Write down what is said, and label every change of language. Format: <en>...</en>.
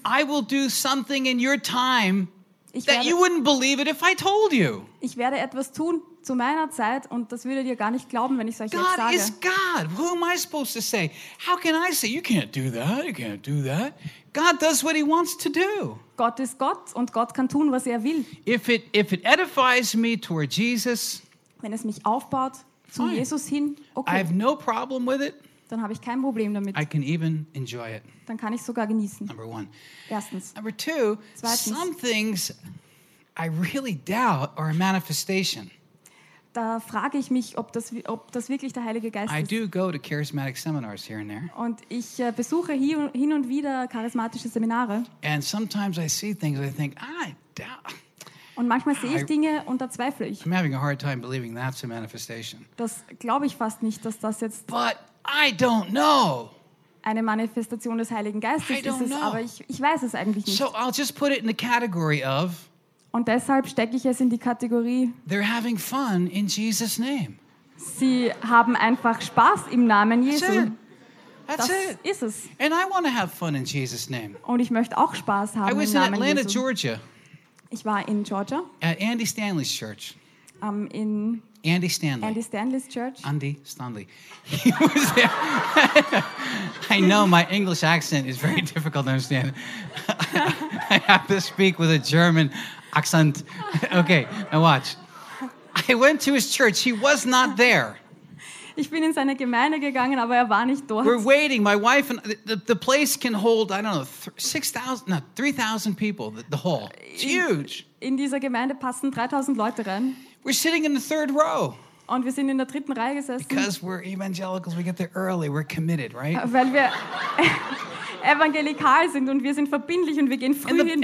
<en>I will do something in your time that you wouldn't believe it if I told you.</en> <de>Ich werde etwas tun zu meiner Zeit und das würdet ihr gar nicht glauben, wenn ich es euch jetzt sage.</de> <en>God is God. Who am I supposed to say? How can I say you can't do that? You can't do that. God does what he wants to do.</en> <de>Gott ist Gott und Gott kann tun, was er will.</de> <en>If it edifies me toward Jesus,</en> <de>wenn es mich aufbaut zu Jesus hin, okay.</de> <en>I have no problem with it.</en> <de>Dann habe ich kein Problem damit.</de> <en>I can even enjoy it.</en> <de>Dann kann ich sogar genießen.</de> <en>Number one.</en> <de>Erstens.</de> <en>Number two.</en> <de>Zweitens.</de> <en>Some things I really doubt are a manifestation.</en> <de>Da frage ich mich, ob das wirklich der Heilige Geist ist.</de> <en>I do go to charismatic seminars here and there.</en> <de>Und ich besuche hin und wieder charismatische Seminare.</de> <en>And sometimes I see things and I think, I doubt.</en> <de>Und manchmal sehe ich Dinge und da zweifle ich.</de> <en>I'm having a hard time believing that's a manifestation.</en> <de>Das glaube ich fast nicht, dass das jetzt.</de> <en>But I don't know.</en> <de>Eine Manifestation des Heiligen Geistes ist es,</de> <en>know.</en> <de>Aber ich weiß es eigentlich nicht.</de> <en>So I'll just put it in the category of.</en> <de>Und deshalb stecke ich es in die Kategorie.</de> <en>They're having fun in Jesus' name.</en> <de>Sie haben einfach Spaß im Namen Jesu.</de> <en>That's</en> <de>das</de> <en>it.</en> <de>Ist es.</de> <en>And I want to have fun in Jesus' name.</en> <de>Und ich möchte auch Spaß haben</de> <en>I was</en> <de>im Namen</de> <en>in Atlanta,</en> <de>Jesu.</de> <en>Georgia.</en> <de>Ich war in Georgia.</de> <en>At Andy Stanley's church.</en> <de>In</de> <en>Andy Stanley. Andy Stanley's church. Andy Stanley. He was there. I know my English accent is very difficult to understand. I have to speak with a German accent. Okay, now watch. I went to his church. He was not there.</en> <de>Ich bin in seine Gemeinde gegangen, aber er war nicht dort.</de> <en>We're waiting. My wife and the place can hold, I don't know, 6,000, no, 3,000 people, the hall. It's huge.</en> <de>In dieser Gemeinde passen 3,000 Leute rein.</de> <en>We're sitting in the third row.</en> <de>Und wir sind in der dritten Reihe gesessen.</de> <en>Because we're evangelicals, we get there early, we're committed, right?</en> <de>Weil wir evangelikal sind und wir sind verbindlich und wir gehen früh hin.</de>